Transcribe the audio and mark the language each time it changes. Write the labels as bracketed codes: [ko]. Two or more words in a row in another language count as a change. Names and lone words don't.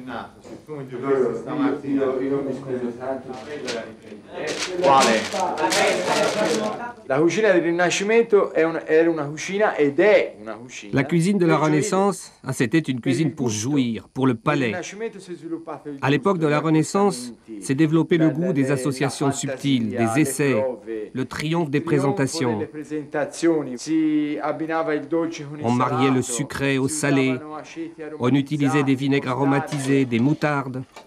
[it] Quale? La cucina del Rinascimento era una cucina ed è una cucina. [fr] La cuisine de la Renaissance, c'était une cuisine pour jouir, pour le palais. À l'époque de la Renaissance, s'est développé le goût des associations subtiles, des essais, le triomphe des présentations. On mariait le sucré au salé, on utilisait des vinaigres aromatisés, des moutardes.